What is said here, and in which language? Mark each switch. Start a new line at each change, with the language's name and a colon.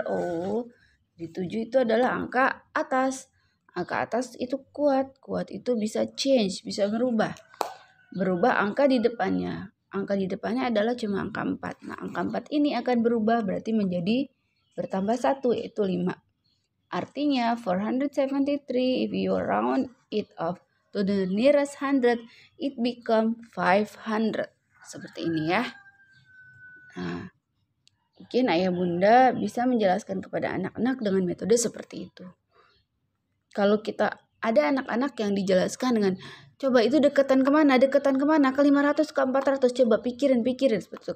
Indonesian: Oh, di 7 itu adalah angka atas. Angka atas itu kuat. Kuat itu bisa change, bisa berubah. Berubah angka di depannya. Angka di depannya adalah cuma angka 4. Nah, angka 4 ini akan berubah berarti menjadi bertambah 1, yaitu 5.
English: Artinya 473, if you round it off to the nearest 100, it become 500.
Indonesian: Seperti ini ya. Nah, mungkin ayah bunda bisa menjelaskan kepada anak-anak dengan metode seperti itu. Kalau kita ada anak-anak yang dijelaskan dengan, coba itu deketan kemana, ke 500, ke 400, coba pikirin. Seperti itu.